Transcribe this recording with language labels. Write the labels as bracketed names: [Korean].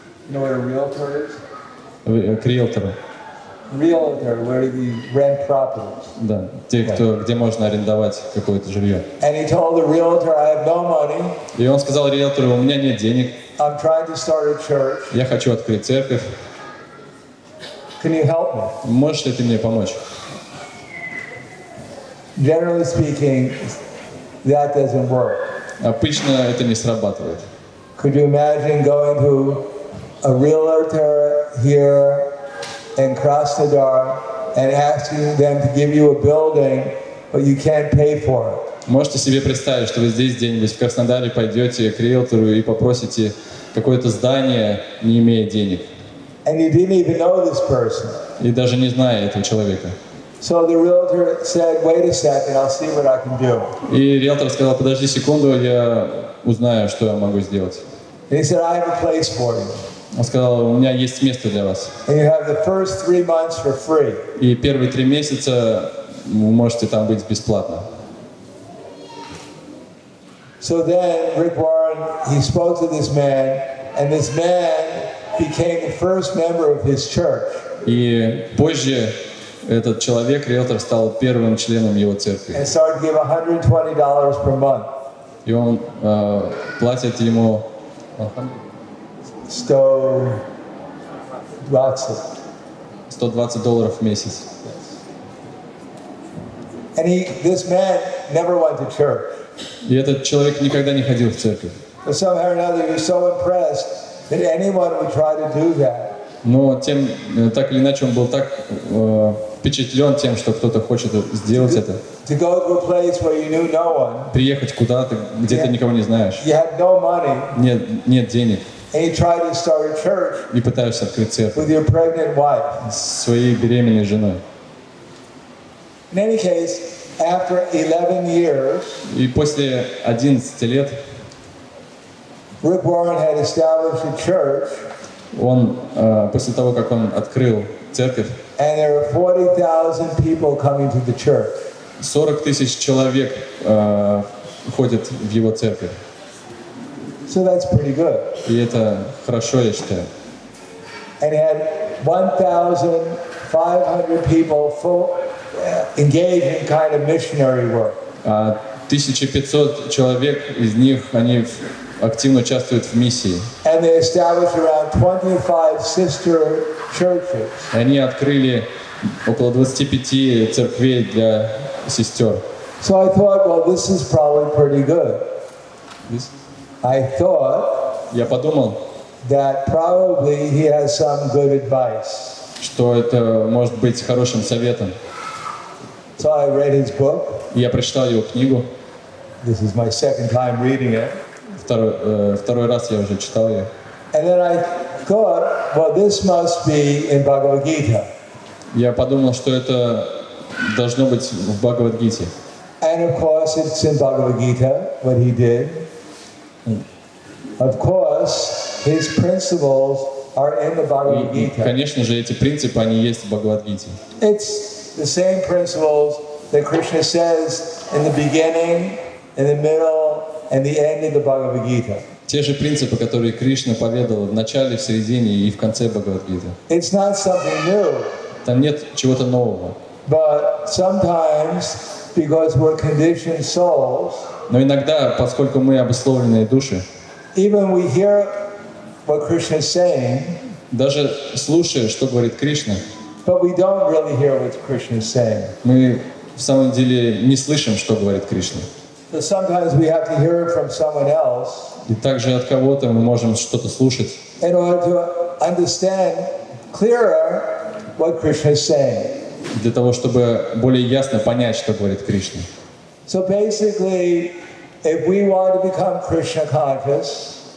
[English] You know what a realtor is? [Russian] К риэлтору. [English] Realtor, where you rent properties. [Russian] Да, те, где можно арендовать какое-то жилье. [English] And he told the realtor, I have no money. [Russian] И он сказал риэлтору: у меня нет денег. [English] I'm trying to start a church. [Russian] Я хочу открыть церковь. [English] Can you help me? [Russian] Можешь ли ты мне помочь? [English] Generally speaking, that doesn't work. [Russian] Обычно это не срабатывает. [English] Could you imagine going to a realtor here in Krasnodar and asking them to give you a building, but you can't pay for it? [Russian] Можете себе представить, что вы здесь где-нибудь в Краснодаре пойдете к риэлтору и попросите какое-то здание, не имея денег. [English] And you didn't even know this person. [Russian] И даже не зная этого человека. [English] So the realtor said, wait a second, I'll see what I can do. [Russian] И риэлтор сказал: подожди секунду, я узнаю, что я могу сделать. [English] And he said, I have a place for you. [Russian] Он сказал: у меня есть место для вас. [English] And you have the first 3 months for free. [Russian] И первые 3 месяца вы можете там быть бесплатно. [English] So then Rick Warren, he spoke to this man, and this man became the first member of his church. [Russian] И позже этот человек, риэлтор, стал первым членом его церкви. [English] And started to give $120 per month. [Russian] И он платит ему $120 в месяц. [English] And this man never went to church. [Russian] И этот человек никогда не ходил в церковь. [English] But somehow or another, he was so impressed that anyone would try to do that. [Russian] Но так или иначе он был так впечатлен тем, что кто-то хочет сделать это. [English] To go to a place where you knew no one. [Russian] Приехать куда-то, где ты никого не знаешь. [English] You had no money. [Russian] Нет денег. [English] And you tried to start a church. [Russian] И пытаешься открыть церковь. [English] With your pregnant wife. [Russian] С своей беременной женой. [English] In any case, after 11 years, [Russian] и после 11 лет [English] Rick Warren had established a church. [Russian] Он после того, как он открыл церковь, [English] and there were 40,000 people coming to the church. [Russian] 40 тысяч человек ходят в его церковь. [English] So that's pretty good. [Russian] И это хорошо, я считаю. [English] And he had 1,500 people engaged in kind of missionary work. [Russian] 1500 человек, из них они активно участвуют в миссии. [English] And they established around 25 sister churches. [Russian] Они открыли около 25 церквей для сестер. [English] So I thought, well, this is probably pretty good. I thought [Russian] я подумал, [English] that probably he has some good advice. [Russian] Что это может быть хорошим советом. [English] So I read his book. [Russian] Я прочитал его книгу. [English] This is my second time reading it. [Russian] Второй раз я уже читал ее. [English] And then I thought, well, this must be in Bhagavad Gita. [Russian] Я подумал, что это должно быть в Бхагавад-гите. [English] And of course, it's in Bhagavad Gita, what he did. Of course, his principles are in the Bhagavad [Russian] И, [English] Gita. [Russian] конечно же, эти принципы, они есть в Бхагавад-гите. [English] It's the same principles that Krishna says in the beginning, in the middle, and the end of the Bhagavad Gita. [Russian] Те же принципы, которые Кришна поведал в начале, в середине и в конце Бхагавад-гиты. [English] It's not something new, [Russian] Там нет чего-то нового. [English] but sometimes, because we're conditioned souls, [Russian] Но иногда, поскольку мы обусловленные души, [English] even we hear what Krishna is saying, [Russian] даже слушая, что говорит Кришна, [English] but we don't really hear what Krishna is saying. [Russian] мы в самом деле не слышим, что говорит Кришна. [English] So sometimes we have to hear it from someone else [Russian] И также от кого-то мы можем что-то слушать, [English] in order to understand clearer what Krishna is saying. [Russian] для того, чтобы более ясно понять, что говорит Кришна. [English] So basically, if we want to become Krishna conscious,